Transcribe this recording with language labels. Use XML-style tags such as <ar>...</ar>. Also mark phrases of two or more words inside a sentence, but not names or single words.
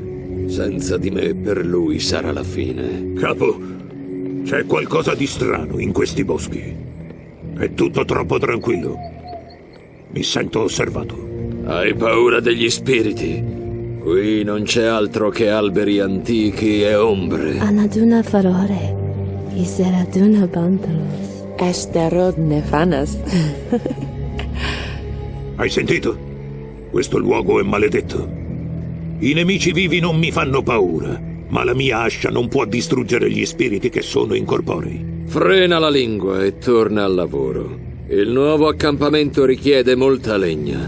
<it>Senza di me, per lui sarà la fine. Capo, c'è qualcosa di strano in questi boschi. È tutto troppo tranquillo. Mi sento osservato. Hai paura degli spiriti? Qui non c'è altro che alberi antichi e ombre. Anaduna farore, Iseraduna bantalos. Esterod nefanas. Hai sentito? Questo luogo è maledetto. I nemici vivi non mi fanno paura, ma la mia ascia non può distruggere gli spiriti che sono incorporei. Frena la lingua e torna al lavoro. Il nuovo accampamento richiede molta legna.</it>